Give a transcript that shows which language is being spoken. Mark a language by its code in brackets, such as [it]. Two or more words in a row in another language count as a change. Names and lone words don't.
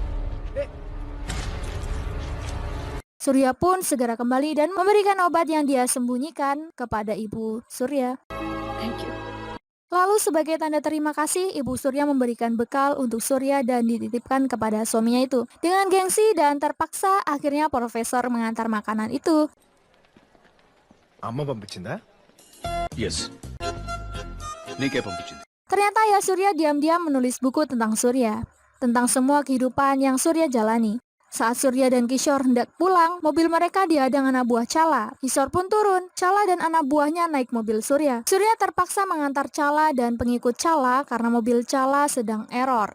[id] Surya pun segera kembali dan memberikan obat yang dia sembunyikan kepada ibu Surya. Lalu sebagai tanda terima kasih, ibu Surya memberikan bekal untuk Surya dan dititipkan kepada suaminya itu. Dengan gengsi dan terpaksa, akhirnya profesor mengantar makanan itu. [te] అమ్మ పంపించిందా? Yes. నీకే పంపించింది. [id] Ternyata ya Surya diam-diam menulis buku tentang Surya, tentang semua kehidupan yang Surya jalani. Saat Surya dan Kishore hendak pulang, mobil mereka dihadang anak buah Chala. Kishore pun turun. Chala dan anak buahnya naik mobil Surya. Surya terpaksa mengantar Chala dan pengikut Chala karena mobil Chala sedang error.